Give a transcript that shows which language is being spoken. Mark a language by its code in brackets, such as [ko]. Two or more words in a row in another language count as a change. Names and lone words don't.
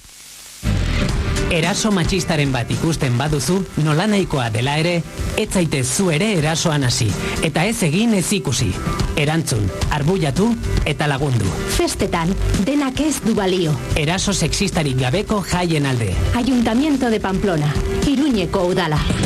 [eu] Eraso matxistaren bat ikusten baduzu, nolanahikoa dela ere, ez zaitez zu ere erasoan hasi, eta ez egin ez ikusi. Erantzun, arbuiatu eta lagundu. Festetan, denak ez du balio. Eraso sexistarik gabeko jaien alde. [es] Ayuntamiento de Pamplona, [eu] Iruñeko udala.